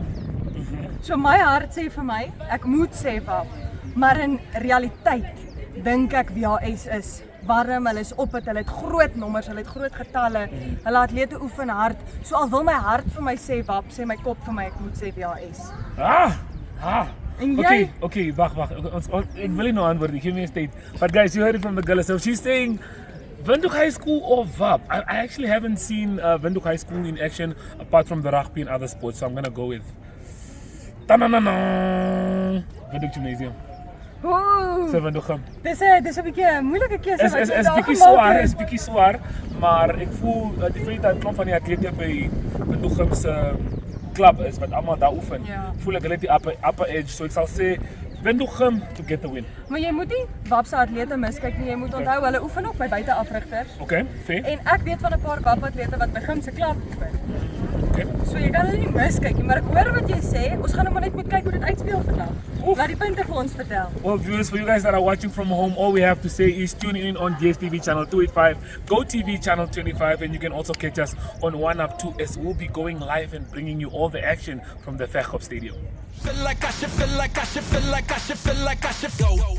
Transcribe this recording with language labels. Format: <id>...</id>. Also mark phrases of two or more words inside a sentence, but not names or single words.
<af>So my hart sê vir my, ek moet sê WAP, maar in realiteit dink ek WHS is warm, hulle is op het, hulle het groot nommers, hulle het groot getalle, hulle atlete oefen hard. So al wil my hart vir my sê WAP, sê my kop vir my ek moet sê WHS. En jy? Okay, wag. Ek wil nie nou antwoord,</af> <en>give me a state. But guys, you heard it from the girl. So she's saying Windhoek High School or WAP. I actually haven't seen Windhoek High School in action apart from the rugby and other sports, so I'm gonna go with Windhoek Gymnasium. Oeh. So Windhoek Gym.</en> <af>Dis 'n bietjie 'n moeilike keuse wat jy daar gemaak het. Is bietjie swaar, maar ek voel die feit dat klomp van die atlete by Windhoek Gym se klub is wat almal daar oefen. Ja. Voel ek hulle het die</af> <en>upper edge,</en> <af>so ek sal sê Windhoek Gym</af> <en>to get the win.</en> <af>Maar jy moet nie WAP se atlete miskyk nie. Jy moet onthou hulle oefen ook by buiteafrigters.</af> <en>Okay, fair.</en> <af>En ek weet van 'n paar WAP atlete wat by Gym se klub oefen. Okay. So jy kan hulle nie miskyk nie, maar ek hoor wat jy sê. Ons gaan nou maar net moet kyk hoe dit uitspeel vandag. Laat die punte vir ons vertel.</af> <en>Well, viewers, for you guys that are watching from home, all we have to say is tune in on DSTV Channel 285, GoTV Channel 25, and you can also catch us on 1UP2 as we'll be going live and bringing you all the action from the Vegkop Stadium. Feel like I should, feel like I should, feel like I should, feel like I should go.</en>